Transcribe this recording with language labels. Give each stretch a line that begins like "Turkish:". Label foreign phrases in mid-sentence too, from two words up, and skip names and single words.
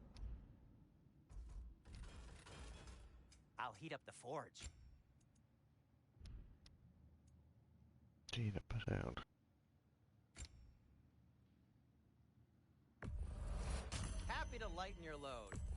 English: I'll heat up the forge.
Finnish: Siinäpä se on.
English: Happy to lighten your load.